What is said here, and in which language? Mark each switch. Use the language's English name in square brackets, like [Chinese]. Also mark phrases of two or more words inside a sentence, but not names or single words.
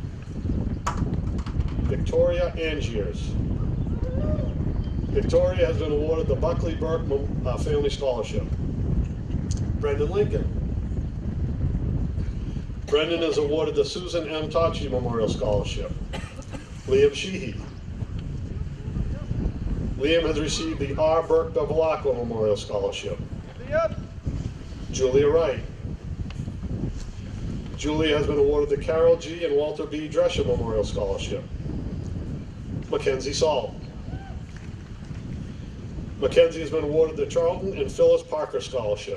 [English] Victoria Angiers. Victoria has been awarded the Buckley Burke Family Scholarship. Brendan Lincoln. Brendan is awarded the Susan M. Tachi Memorial Scholarship. Liam Sheehy. Liam has received the R. Burke Bevilacqua Memorial Scholarship. Julia Wright. Julia has been awarded the Carol G. and Walter B. Drescher Memorial Scholarship. Mackenzie Salt. Mackenzie has been awarded the Charlton and Phyllis Parker Scholarship.